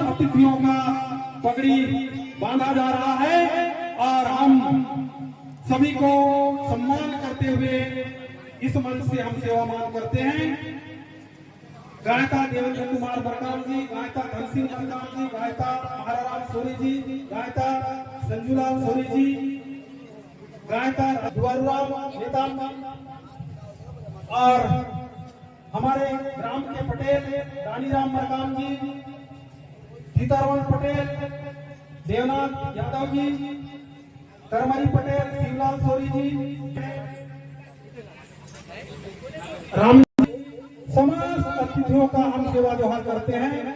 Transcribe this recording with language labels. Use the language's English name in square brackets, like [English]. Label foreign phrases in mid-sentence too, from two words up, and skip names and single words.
[Hindi] अतिथियों का पगड़ी बांधा जा रहा है और हम सभी को सम्मान करते हुए इस मंच से हम सेवामान करते हैं। गायता देवेंद्र कुमार बरकाम जी, गायता धन सिंह बरकाम जी, गायता महाराम सोनी जी, गायता संजूलाल सोनी जी, गायता दुआरूराम नेता और हमारे ग्राम के पटेल रानीराम बरकाम जी, सीतारमण पटेल, देवनाथ यादव जी, करमरी पटेल, शिवलाल सोनी जी, राम समस्त अतिथियों का हम सेवा जोहार करते हैं।